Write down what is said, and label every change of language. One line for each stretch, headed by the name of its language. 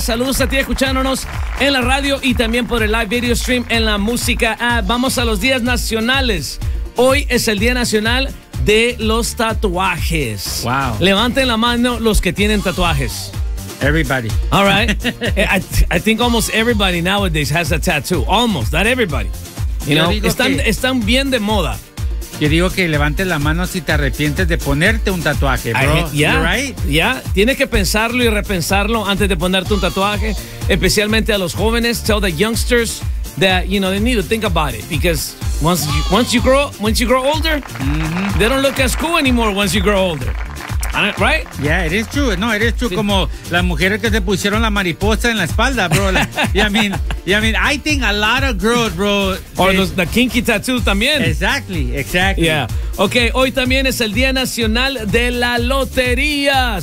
Spanish: Saludos a ti escuchándonos en la radio y también por el live video stream en la música. Vamos a los días nacionales. Hoy es el Día Nacional de los Tatuajes. Wow. Levanten la mano los que tienen tatuajes.
English: Everybody. All right. I think almost everybody nowadays has a tattoo. Almost, not everybody. You know,
Spanish: están bien de moda. Yo digo que levantes la mano si te arrepientes de ponerte un tatuaje, bro. Yeah. Tienes que pensarlo y repensarlo antes de ponerte un tatuaje. Especialmente a los jóvenes.
English: Tell the youngsters that, you know, they need to think about it. Because once you grow older, mm-hmm. they don't look as cool anymore once you grow older. Right? Yeah, it is true. No, it is true. Sí.
Spanish: Como las mujeres que se pusieron la mariposa en la espalda, bro.
English: I think a lot of girls, bro. The kinky tattoos también. Exactly. Yeah.
Spanish: Okay, hoy también es el Día Nacional de la Lotería.